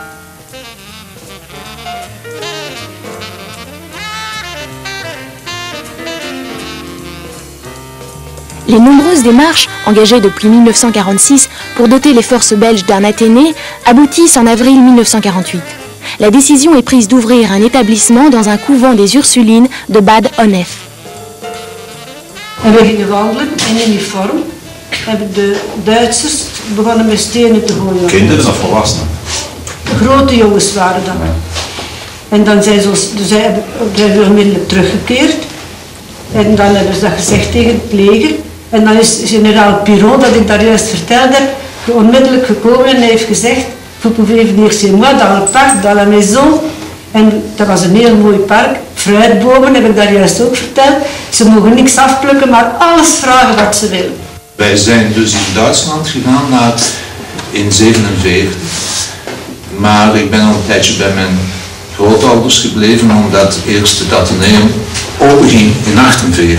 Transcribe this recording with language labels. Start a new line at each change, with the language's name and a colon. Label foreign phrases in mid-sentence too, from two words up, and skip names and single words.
French: Les nombreuses démarches, engagées depuis 1946 pour doter les forces belges d'un Athénée, aboutissent en avril 1948. La décision est prise d'ouvrir un établissement dans un couvent des Ursulines de Bad Honnef.
Dutch: En we gingen wandelen in uniform. Hebben de Duitsers begonnen met stenen te gooien. Kinderen of volwassenen? Grote jongens waren dat. En dan zijn ze onmiddellijk teruggekeerd. En dan hebben ze dat gezegd tegen het leger. En dan is generaal Piron, dat ik daar juist verteld heb, onmiddellijk gekomen en hij heeft gezegd:
French: Vous pouvez venir chez moi dans le parc, dans la maison.
Dutch: En dat was een heel mooi park. Fruitbomen heb ik daar juist ook verteld. Ze mogen niks afplukken, maar alles vragen wat ze willen. Wij zijn dus in Duitsland gegaan in 1947. Maar ik ben al een tijdje bij mijn grootouders gebleven, omdat eerst het Atheneum openging in 1948.